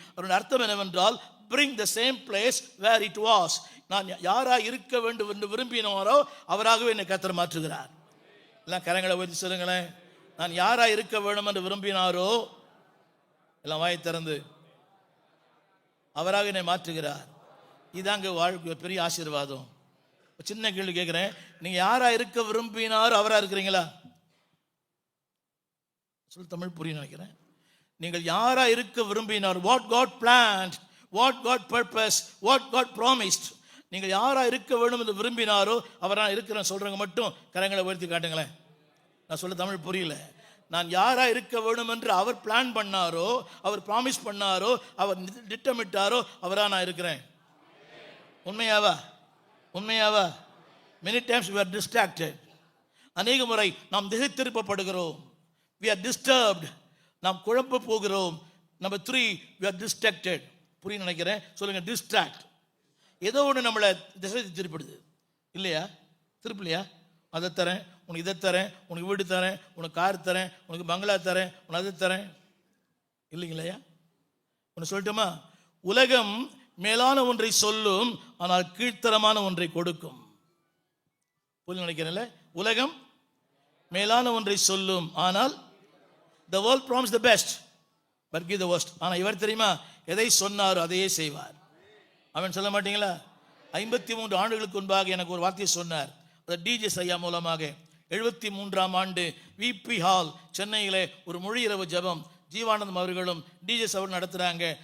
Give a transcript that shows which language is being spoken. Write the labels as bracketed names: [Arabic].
[Tamil] அதனுடைய அர்த்தம் என்னவென்றால், [English] bring the same place where it was. [Tamil] நான் யாரா இருக்க வேண்டும் என்று விரும்பினாரோ அவராகவே என்னை கர்த்தர் மாற்றுகிறார். எல்லாம் கரங்களை உயர்த்தி சொல்லுங்களேன். நான் யாரா இருக்க வேண்டும் என்று விரும்பினாரோ, எல்லாம் வாயை திறந்து, அவராக என்னை மாற்றுகிறார். இதாங்க வாழ்க்கை பெரிய ஆசீர்வாதம். சின்ன கேள்வி கேட்கிறேன், நீங்க யாரா இருக்க விரும்பினாரோ அவரா இருக்கிறீங்களா? சொல்லு, தமிழ் புரிய நினைக்கிறேன். நீங்கள் யாரா இருக்க விரும்பினார், [English] what God planned, what God purposed, what God promised. [Tamil] நீங்கள் யாரா இருக்க வேண்டும் என்று விரும்பினாரோ அவரா இருக்கிறேன் சொல்றவங்க மட்டும் கரங்களை உயர்த்தி காட்டுங்களேன். நான் சொல்ல தமிழ் புரியல. நான் யாரா இருக்க வேண்டும் என்று அவர் பிளான் பண்ணாரோ, அவர் ப்ராமிஸ் பண்ணாரோ, அவர் திட்டமிட்டாரோ அவரா நான் இருக்கிறேன். உண்மையாவா? உண்மையாவா? [English] many times we are distracted. [Tamil] அநேக முறை நாம் திசை திருப்பப்படுகிறோம். [English] we are disturbed. [Tamil] நாம் குழம்ப போகிறோம். [English] Number 3, we are distracted. [Tamil] புரிய நினைக்கிறேன். சொல்லுங்க, distract. ஏதோ ஒன்று நம்மளை திசை திருப்பிடுது இல்லையா? திருப்பலையா? அதை தரேன், உனக்கு இதை தரேன், உனக்கு வீடு தரேன், உனக்கு கார் தரேன், உனக்கு பங்களா தரேன், உனக்கு அதை தரேன், இல்லைங்களையா? ஒன்று சொல்லட்டுமா? உலகம் மேலான ஒன்றை சொல்லும், ஆனால் கீழ்த்தரமான ஒன்றை கொடுக்கும். புரிய நினைக்கிறேன்ல? உலகம் மேலான ஒன்றை சொல்லும், ஆனால் [English] the world promises the best but give the worst. [Tamil] ஆனால் இவர் தெரியுமா, எதை சொன்னாரோ அதையே செய்வார். அவன் சொல்ல மாட்டீங்களா? 53 ஆண்டுகளுக்கு முன்பாக எனக்கு ஒரு வார்த்தையை சொன்னார். அது டிஜே ஐயா மூலமாக. 73ஆம் ஆண்டு விபி ஹால் சென்னையில் ஒரு மொழி இரவு ஜபம் ஜீவானந்தம் அவர்களும் டிஜேஸ் அவர் நடத்துகிறாங்க.